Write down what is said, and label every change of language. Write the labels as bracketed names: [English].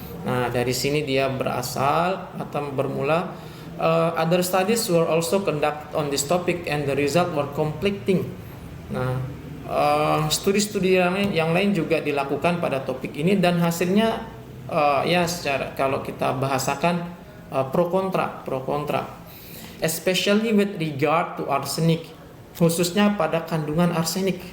[Indonesian] Nah, dari sini dia berasal atau bermula. [English] Other studies were also conducted on this topic and the result were conflicting. [Indonesian] Nah, studi-studi yang lain juga dilakukan pada topik ini dan hasilnya secara kalau kita bahasakan pro kontra, [English] especially with regard to arsenic, [Indonesian] khususnya pada kandungan arsenik.